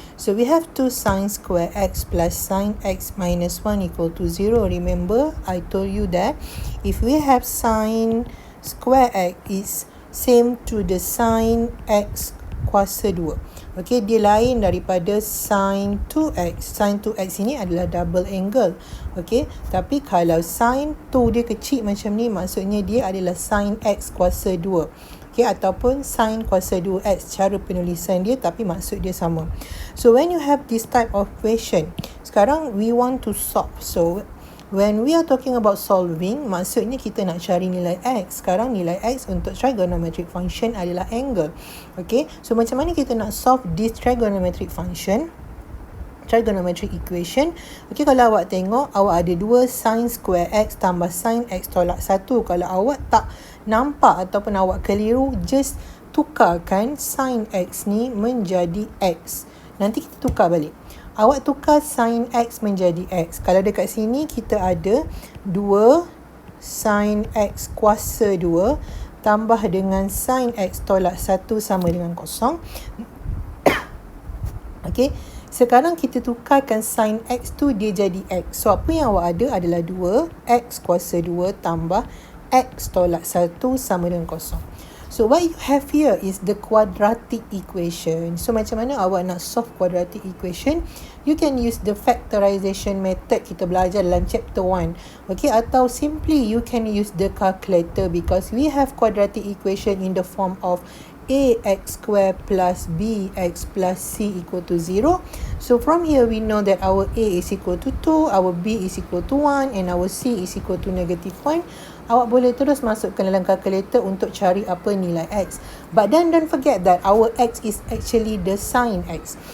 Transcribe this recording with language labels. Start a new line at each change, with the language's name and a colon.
English: So we have 2 sin square x plus sin x minus 1 equal to 0. Remember, I told you that if we have sin square x is same to the sin x kuasa 2.
Malay: Okay, dia lain daripada sin 2x. Sin 2x ini adalah double angle. Okay, tapi kalau sin 2 dia kecil macam ni, maksudnya dia adalah sin x kuasa 2. Okay, ataupun sin kuasa 2x, cara penulisan dia tapi maksud dia sama.
English: So, when you have this type of question, sekarang we want to solve. So, when we are talking about solving,
Malay: maksudnya kita nak cari nilai x. Sekarang nilai x untuk trigonometric function adalah angle.
English: Okay, so
Malay: macam mana kita nak
English: solve this trigonometric function, trigonometric equation?
Malay: Okay, kalau awak tengok, awak ada 2 sin square x tambah sin x tolak 1. Kalau awak tak nampak ataupun awak keliru, just tukarkan sin x ni menjadi x. Nanti kita tukar balik. Awak tukar sin x menjadi x. Kalau dekat sini kita ada 2 sin x kuasa 2 tambah dengan sin x tolak 1 sama dengan 0. Okey, sekarang kita tukarkan sin x tu dia jadi x. So apa yang awak ada adalah 2 x kuasa 2 tambah x tolak 1 sama dengan 0.
English: So what you have here is the quadratic equation. So
Malay: macam mana awak nak
English: solve quadratic equation? You can use the factorization method
Malay: kita belajar dalam
English: chapter 1. Okay, atau simply you can use the calculator because we have quadratic equation in the form of ax square plus bx plus c equal to 0. So from here we know that our a is equal to 2, our b is equal to 1 and our c is equal to negative 1.
Malay: Awak boleh terus masukkan dalam calculator untuk cari apa nilai x.
English: But then don't forget that our x is actually the sin x.